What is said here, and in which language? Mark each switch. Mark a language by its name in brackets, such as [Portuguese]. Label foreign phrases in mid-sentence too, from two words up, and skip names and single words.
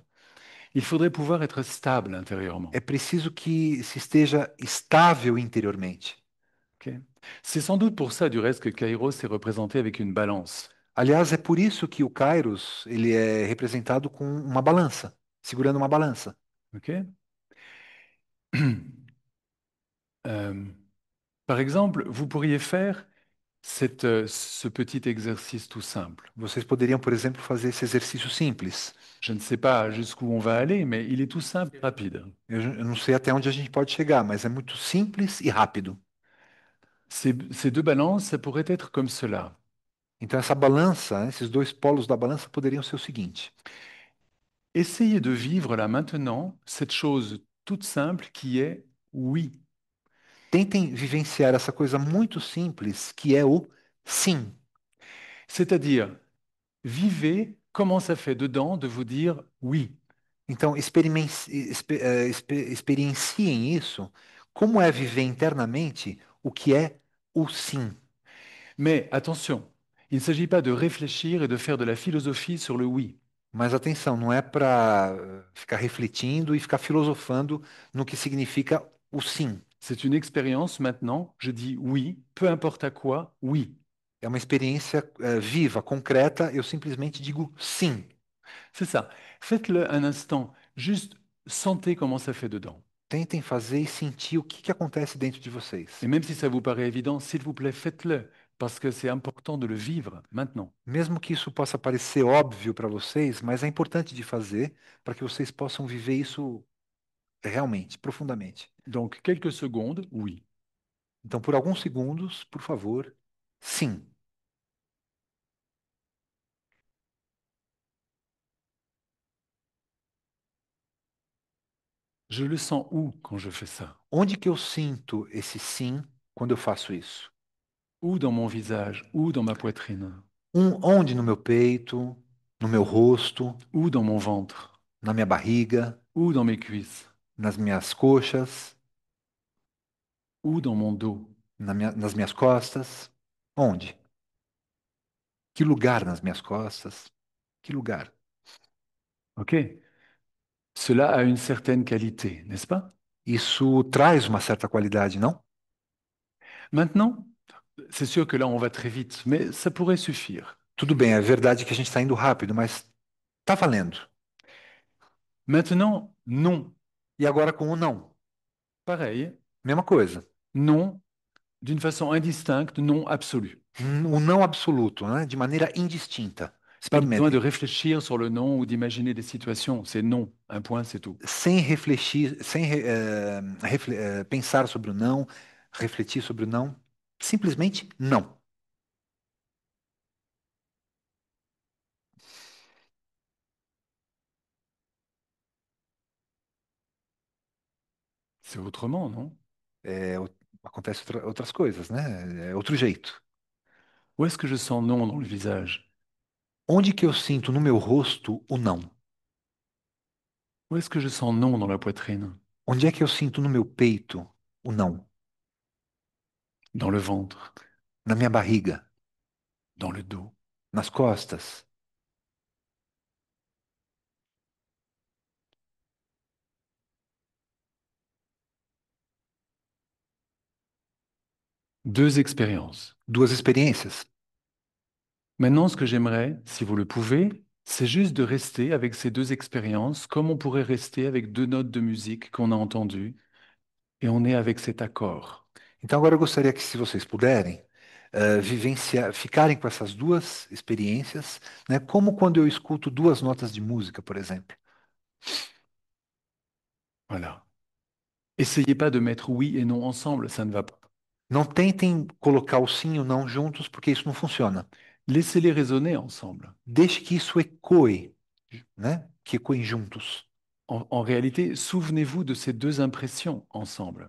[French] il faudrait pouvoir être stable intérieurement. [Portuguese] é preciso que se esteja estável interiormente. Ok. [French] C'est sans doute pour ça, du reste, que Kairos est représenté avec une balance. [Portuguese] Aliás, é por isso que o Kairos, ele é representado com uma balança, segurando uma balança. Ok. [French] Euh, Par exemple, vous pourriez faire ce petit exercice tout simple. [Portuguese] Vocês poderiam, por exemplo, fazer esse exercício simples. [French] Je ne sais pas jusqu'où on va aller, mais il est tout simple et rapide. [Portuguese] Eu não sei até onde a gente pode chegar, mas é muito simples e rápido. [French] Ces deux balances, ça pourrait être comme cela. [Portuguese] Então, essa balança, né, esses dois polos da balança poderiam ser o seguinte: [French] Essayez de vivre là maintenant cette chose toute simple qui est oui. [Portuguese] tentem vivenciar essa coisa muito simples que é o sim. [French] C'est-à-dire, vivez comment ça fait dedans de vous dire oui. [Portuguese] Então, experienciem isso, como é viver internamente o que é o sim. [French] Mais attention, il ne s'agit pas de réfléchir et de faire de la philosophie sur le oui. [Portuguese] Mas atenção, não é para ficar refletindo e ficar filosofando no que significa o sim. [French] C'est une expérience maintenant, je dis oui, peu importe à quoi, oui. [Portuguese] É uma experiência viva, concreta, eu simplesmente digo sim. [French] C'est ça. Faites-le un instant, juste sentez comment ça fait dedans. [Portuguese] Tentem fazer e sentir o que acontece dentro de vocês. [French] Et même si ça vous paraît évident, s'il vous plaît, faites-le, parce que c'est important de le vivre maintenant. [Portuguese] Mesmo que isso possa parecer óbvio para vocês, mas é importante de fazer para que vocês possam viver isso realmente, profundamente. [French] Donc, quelques secondes, oui. [Portuguese] Então, por alguns segundos, por favor, sim. [French] Je le sens où quand je fais ça? [Portuguese] Onde que eu sinto esse sim quando eu faço isso? [French] Où dans mon visage? Où dans ma poitrine? [Portuguese] Onde no meu peito, no meu rosto, [French] Où dans mon ventre? [Portuguese] na minha barriga, [French] Où dans mes cuisses? [Portuguese] nas minhas coxas, [French] Où dans mon dos? [Portuguese] nas minhas costas? Onde? Que lugar nas minhas costas? Que lugar? OK. [French] Cela a une certaine qualité, n'est-ce pas? [Portuguese] Isso traz uma certa qualidade, não? [French] Maintenant, c'est sûr que là, on va très vite, mais ça pourrait suffire. [Portuguese] Tudo bem, é verdade que a gente está indo rápido, mas tá valendo. [French] Maintenant, non. [Portuguese] E agora com o não? [French] Pareil, [Portuguese] Mesma coisa. [French] non d'une façon indistincte, non absolu. [Portuguese] O não absoluto, né? De maneira indistinta. [French] Pas besoin de [Portuguese] Experimentem. [French] réfléchir sur le non ou d'imaginer des situations. C'est non, un point, c'est tout. [Portuguese] Sem refletir, pensar sobre o não, refletir sobre o não. Simplesmente não. [French] C'est autrement, non? [Portuguese] É, acontece outras coisas, né? É outro jeito. [French] Où est-ce que je sens non dans le visage? [Portuguese] Onde que eu sinto no meu rosto o não? [French] Où est-ce que je sens non dans la poitrine? [Portuguese] Onde é que eu sinto no meu peito o não? [French] Dans le ventre? [Portuguese] Na minha barriga, [French] Dans le dos? [Portuguese] nas costas. [French] Deux expériences. [Portuguese] Duas experiências. [French] Maintenant, ce que j'aimerais, si vous le pouvez, c'est juste de rester avec ces deux expériences comme on pourrait rester avec deux notes de musique qu'on a entendues et on est avec cet accord. [Portuguese] Então agora eu gostaria que, se vocês puderem, ficarem com essas duas experiências, né? Como quando eu escuto duas notas de música, por exemplo. [French] Voilà. Essayez pas de mettre oui et non ensemble, ça ne va pas. [Portuguese] Não tentem colocar o sim e o não juntos, porque isso não funciona. [French] Laissez-les raisonner ensemble. [Portuguese] Deixe que isso ecoe, né? Que ecoem juntos. [French] En réalité, souvenez-vous de ces deux impressions ensemble.